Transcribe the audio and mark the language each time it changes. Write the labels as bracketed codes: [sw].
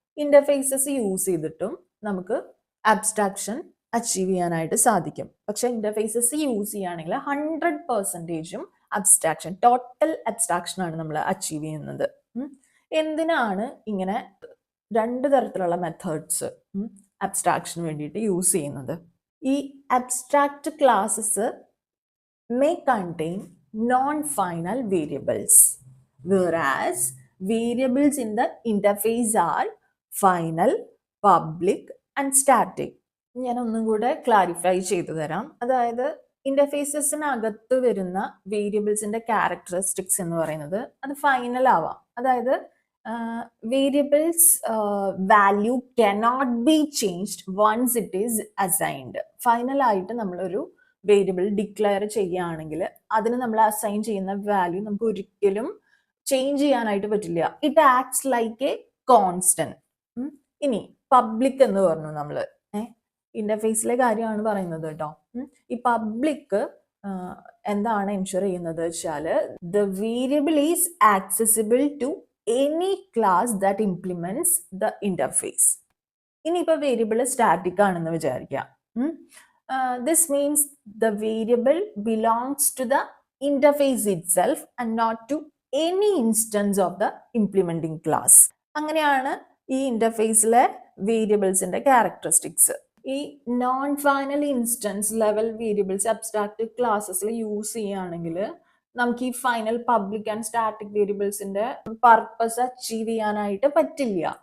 [ml] Interfaces use ചെയ്തിട്ടും നമുക്ക് abstraction achieve ചെയ്യാനായിട്ട് സാധിക്കും. പക്ഷെ ഇന്റർഫേസസ് യൂസ് ചെയ്യുകയാണെങ്കിൽ 100% അബ്സ്ട്രാക്ഷൻ, ടോട്ടൽ അബ്സ്ട്രാക്ഷൻ ആണ് നമ്മൾ അച്ചീവ് ചെയ്യുന്നത്. എന്തിനാണ് ഇങ്ങനെ രണ്ട് തരത്തിലുള്ള മെത്തേഡ്സ് അബ്സ്ട്രാക്ഷന് വേണ്ടിയിട്ട് യൂസ് ചെയ്യുന്നത്? [en] ഈ abstract classes may contain non-final variables, whereas variables in the interface are final, public and static. [ml] ഞാൻ ഒന്നും കൂടെ ക്ലാരിഫൈ ചെയ്തു തരാം. അതായത് ഇന്റർഫേസസിനകത്ത് വരുന്ന വേരിയബിൾസിന്റെ ക്യാരക്ടറിസ്റ്റിക്സ് എന്ന് പറയുന്നത് അത് ഫൈനൽ ആവാം. [en] അതായത് variables value cannot be changed once it is assigned. [ml] Final ആയിട്ട് നമ്മളൊരു വേരിയബിൾ ഡിക്ലെയർ ചെയ്യുകയാണെങ്കിൽ അതിന് നമ്മൾ അസൈൻ ചെയ്യുന്ന വാല്യൂ നമുക്ക് ഒരിക്കലും ചേഞ്ച് ചെയ്യാനായിട്ട് പറ്റില്ല. [en] It acts like a constant. [ml] ഇനി പബ്ലിക് എന്ന് പറഞ്ഞു നമ്മൾ ഇന്റർഫേസിലെ കാര്യമാണ് പറയുന്നത് കേട്ടോ. ഈ പബ്ലിക് എന്താണ് എൻഷുർ ചെയ്യുന്നത് വെച്ചാൽ [en] The variable is accessible to any class that implements the interface. [ml] ഇനിയിപ്പോൾ വേരിയബിൾ സ്റ്റാറ്റിക് ആണെന്ന് വിചാരിക്കാം. [en] This means the variable belongs to the interface itself and not to any instance of the implementing class. [ml] അങ്ങനെയാണ് ഈ ഇന്റർഫേസിലെ വേരിയബിൾസിന്റെ characteristics. ഈ non final instance level variables abstract ക്ലാസ്സസിൽ use ചെയ്യുകയാണെങ്കിൽ നമുക്ക് ഈ final public and static വേരിയബിൾസിന്റെ purpose achieve ചെയ്യാനായിട്ട് പറ്റില്ല.